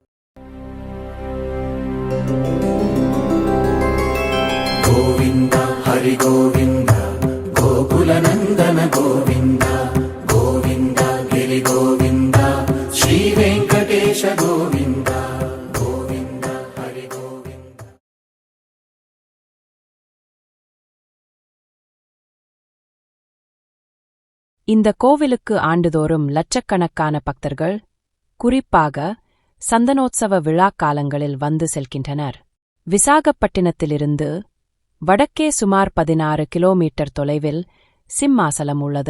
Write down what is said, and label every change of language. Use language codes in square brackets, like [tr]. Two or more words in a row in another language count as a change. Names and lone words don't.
[sa] गोविन्द हरि गोविन्द गोकुलनन्दन गोविन्द गोविन्द गिरि गोविन्द श्रीवेङ्कटेश गोविन्द गोविन्द हरि गोविन्द. [ta] இந்த கோவிலுக்கு ஆண்டுதோறும் லட்சக்கணக்கான பக்தர்கள் குறிப்பாக சந்தனோத்சவ விழாக்காலங்களில் வந்து செல்கின்றனர். விசாகப்பட்டினத்திலிருந்து வடக்கே சுமார் 16 கிலோமீட்டர் தொலைவில் சிம்மாசலம் உள்ளது.